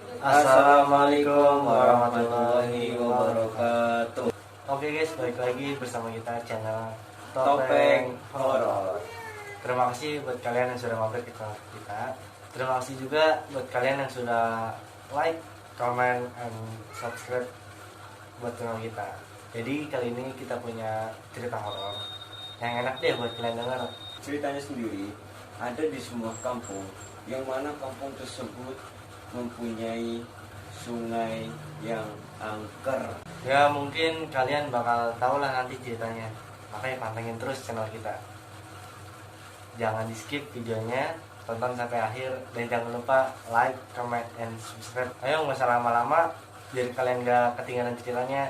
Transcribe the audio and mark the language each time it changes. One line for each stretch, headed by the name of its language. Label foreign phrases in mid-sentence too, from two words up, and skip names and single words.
Indonesian: Assalamualaikum warahmatullahi wabarakatuh. Oke guys, balik lagi bersama kita channel Topeng Horor. Terima kasih buat kalian yang sudah mampir ke channel kita. Terima kasih juga buat kalian yang sudah
English: like, comment, and subscribe
Indonesian: buat channel kita. Jadi kali ini kita punya cerita horor yang enak deh buat kalian dengar. Ceritanya sendiri ada di sebuah kampung, yang mana kampung tersebut mempunyai sungai yang angker. Ya mungkin kalian bakal tahu lah nanti ceritanya. Makanya pantengin terus channel kita. Jangan di skip videonya, tonton sampai akhir, dan jangan lupa
English: like, comment, and subscribe.
Indonesian: Ayo nggak usah lama-lama, biar kalian nggak ketinggalan ceritanya.